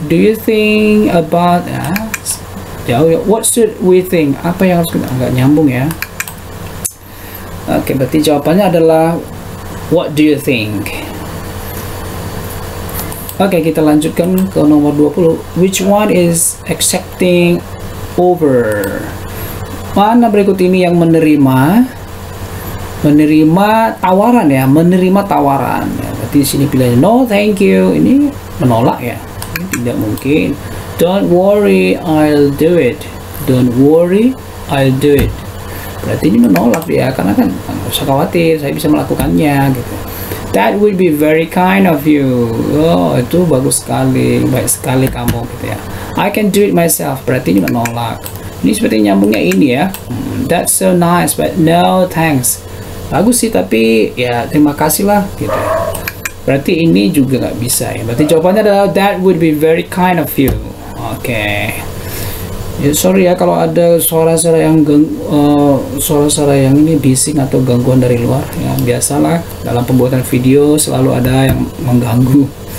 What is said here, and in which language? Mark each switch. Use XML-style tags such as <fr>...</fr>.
<en>Do you think about,</en> <id>jauh ya.</id> <en>What should we think,</en> <id>apa yang harus kita, nggak nyambung ya. Oke, berarti jawabannya adalah</id> <en>what do you think.</en> <id>Oke, kita lanjutkan ke nomor 20.</id> <en>Which one is accepting over?</en> <id>Mana berikut ini yang menerima tawaran ya, menerima tawaran ya. Berarti di sini pilihannya</id> <en>no thank you,</en> <id>ini menolak ya, ini tidak mungkin.</id> <en>Don't worry, I'll do it. Don't worry, I'll do it.</en> <id>Berarti ini menolak dia, karena kan nggak usah khawatir, saya bisa melakukannya gitu.</id> <en>That would be very kind of you.</en> <id>Oh, itu bagus sekali, baik sekali kamu gitu ya.</id> <en>I can do it myself.</en> <id>Berarti ini menolak. Ini seperti nyambungnya ini ya.</id> <en>That's so nice, but no thanks.</en> <id>Bagus sih, tapi ya terima kasih lah gitu. Berarti ini juga nggak bisa ya. Berarti jawabannya adalah</id> <en>that would be very kind of you.</en> <id>Oke. Ya, sorry ya kalau ada suara-suara yang suara-suara yang ini bising atau gangguan dari luar ya, biasalah dalam pembuatan video selalu ada yang mengganggu.</id>